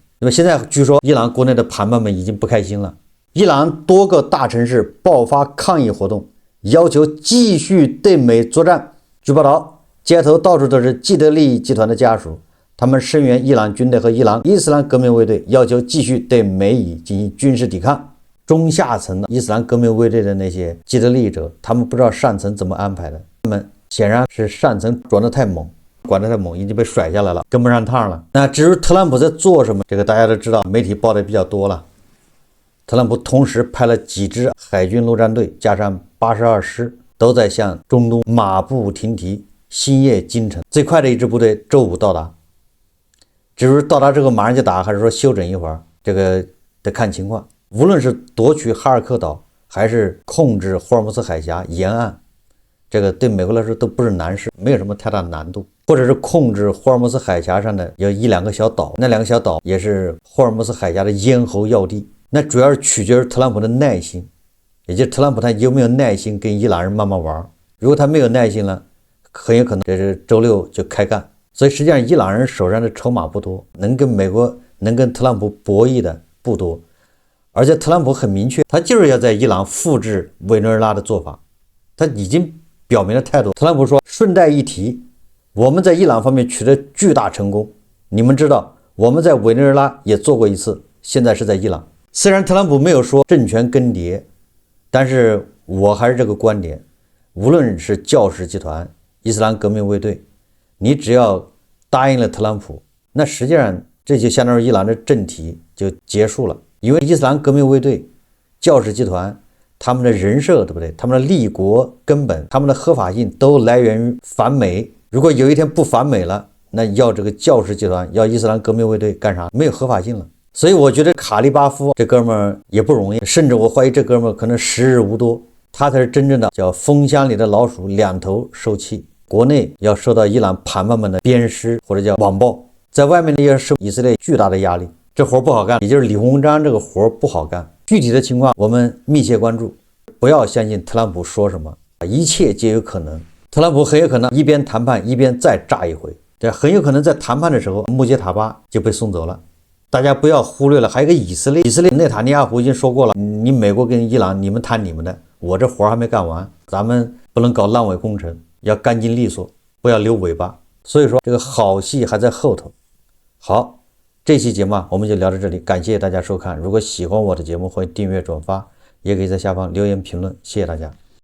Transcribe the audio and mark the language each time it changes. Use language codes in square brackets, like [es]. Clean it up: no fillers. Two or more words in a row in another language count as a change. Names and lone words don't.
[zh] 那麼現在據說伊朗國內的盤盘們已經不開心了，伊朗多個大城市爆發抗議活動，要求繼續對美作戰。據報道，街頭到處都是既得利益集团的家屬，他們聲援伊朗軍隊和伊朗伊斯蘭革命衛隊，要求繼續對美以進行軍事抵抗。中下層的伊斯蘭革命衛隊的那些既得利益者，他們不知道上層怎麼安排的，他們显然是上層转得太猛，管得太猛，已經被甩下來了，跟不上趟了。那至于特朗普在做什麼，這個大家都知道，媒體報的比較多了。特朗普同時派了幾支海軍陸戰隊，加上82師，都在向中東馬不停蹄，星夜京城。最快的一支部隊周五到達，至於到達之後馬上就打，還是說休整一會兒，這個得看情況。無論是奪取哈爾科島，還是控制霍爾木茲海峽沿岸，這個對美國來說都不是難事，沒有什麼太大難度。或者是控制霍爾木茲海峽上的有1-2個小島，那2個小島也是霍爾木茲海峽的咽喉要地。那主要是取決於特朗普的耐心，也就是特朗普他有沒有耐心跟伊朗人慢慢玩。如果他沒有耐心了，很有可能这是周6就開幹。所以實際上伊朗人手上的籌碼不多，能跟美國能跟特朗普博弈的不多。而且特朗普很明確，他就是要在伊朗複製委內瑞拉的做法，他已經表明了態度。特朗普說，順帶一提，我們在伊朗方面取得巨大成功，你們知道我們在委內瑞拉也做過一次，現在是在伊朗。雖然特朗普沒有說政權更迭，但是我還是這個觀點，無論是教士集團、伊斯蘭革命衛隊，你只要答應了特朗普，那實際上這就相當於伊朗的政體就結束了。因為伊斯蘭革命衛隊、教士集團，他們的人設，對不對？他們的立國根本，他們的合法性都來源於反美。如果有一天不反美了，那要這個教士集團、要伊斯蘭革命衛隊幹啥？沒有合法性了。所以我覺得卡利巴夫這哥們兒也不容易，甚至我懷疑這哥們兒可能時日無多，他才是真正的叫蜂箱裡的老鼠，兩頭受氣。國內要受到伊朗盤盘們的鞭屍或者叫網暴，在外面呢要受以色列巨大的壓力。這活不好幹，也就是李鴻章這個活不好幹。具體的情況我們密切關注，不要相信特朗普說什麼，一切皆有可能。特朗普很有可能一邊談判一邊再炸一回， 這很有可能在談判的时候，穆杰塔巴就被送走了。大家不要忽略了，还有一个以色列，内塔尼亚胡已经说过了，你美国跟伊朗，你们谈你們的，我這活還沒幹完，咱們不能搞爛尾工程，要乾淨利索，不要留尾巴。所以說這個好戲還在後頭。好，這期節目我們就聊到這裡，感謝大家收看。如果喜歡我的節目，歡迎訂閱轉發，也可以在下方留言評論，謝謝大家。